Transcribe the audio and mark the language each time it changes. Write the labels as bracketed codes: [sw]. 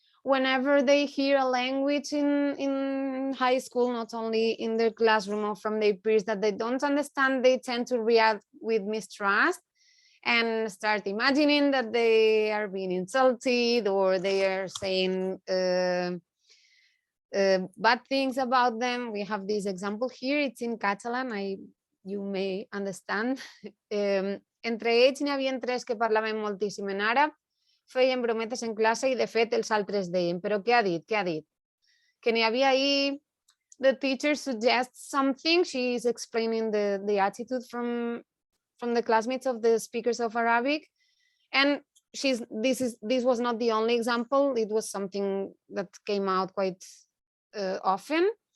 [en] Whenever they hear a language in high school, not only in their classroom or from their peers that they don't understand, they tend to react with mistrust and start imagining that they are being insulted or they are saying bad things about them. We have this example here, it's in Catalan, you may understand. [ca] Entre ells n'hi havia 3 que parlaven moltíssim en àrab, feien brometes en classe i de fet els altres deien, però què ha dit? Què ha dit? Que n'hi havia ahir, [en] the teacher suggests something, she is explaining the attitude from the classmates of the speakers of Arabic, and this was not the only example, it was something that came out quite often.